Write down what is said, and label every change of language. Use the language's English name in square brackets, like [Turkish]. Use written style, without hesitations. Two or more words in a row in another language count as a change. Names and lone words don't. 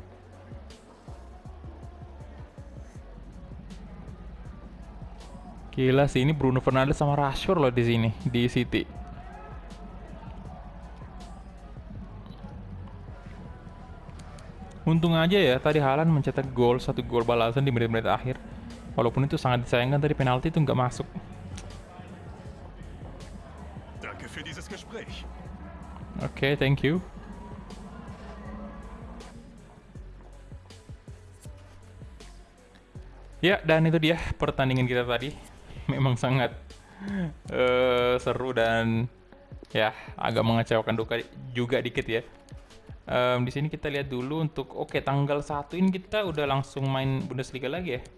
[Indonesian] Gila sih, ini Bruno Fernandes sama Rashford loh di sini, di City. Untung aja ya tadi Haaland mencetak satu gol balasan di menit-menit akhir. Walaupun itu sangat disayangkan tadi penalti itu nggak masuk. [German] Danke für dieses Gespräch. [English] Oke, thank you. [Indonesian] Ya, dan itu dia pertandingan kita tadi. Memang sangat seru dan ya agak mengecewakan juga dikit ya. Di sini kita lihat dulu untuk tanggal 1 ini kita udah langsung main Bundesliga lagi ya.